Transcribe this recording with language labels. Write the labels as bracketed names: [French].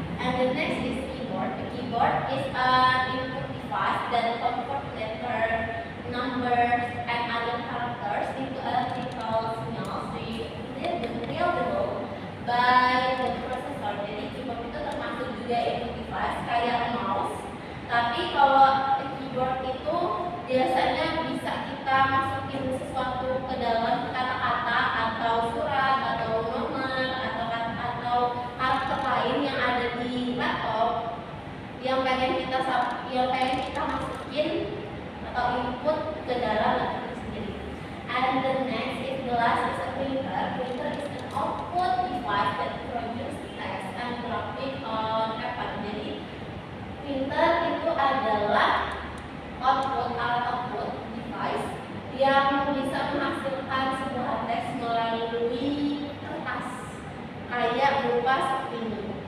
[English] And the next is keyboard. The keyboard is an input device that convert letter, numbers, and other characters into electrical signals readable by the processor. [Indonesian] Jadi keyboard itu termasuk juga input device kayak mouse. Tapi kalau keyboard itu biasanya bisa kita masukin sesuatu ke dalam kata-kata atau surat atau nomor atau karakter lain yang ada di laptop yang pengen kita masukin atau input ke dalam laptop itu sendiri. [English] And the next is the last is a printer. Printer is an output device that produces text and graphic on paper. [Indonesian] Jadi printer itu adalah alat output device yang bisa menghasilkan sebuah teks melalui kertas kayak berupa seperti ini.